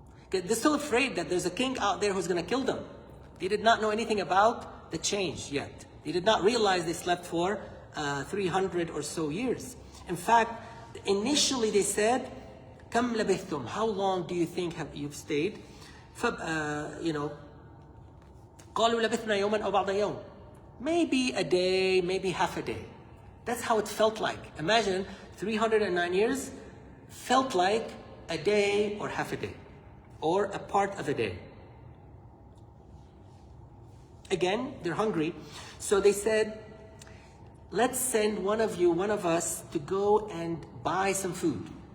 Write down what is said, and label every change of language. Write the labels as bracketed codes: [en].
[en] They're so afraid that there's a king out there who's gonna kill them. They did not know anything about the change yet. They did not realize they slept for 300 or so years. In fact, initially they said, [ar] كم لبثتم? [en] How long do you think you've stayed? [ar] قالوا لبثنا يوما أو بعض يوم. [en] Maybe a day, maybe half a day. That's how it felt like. Imagine 309 years felt like a day or half a day, or a part of a day. Again, they're hungry. So they said, let's send one of us to go and buy some food.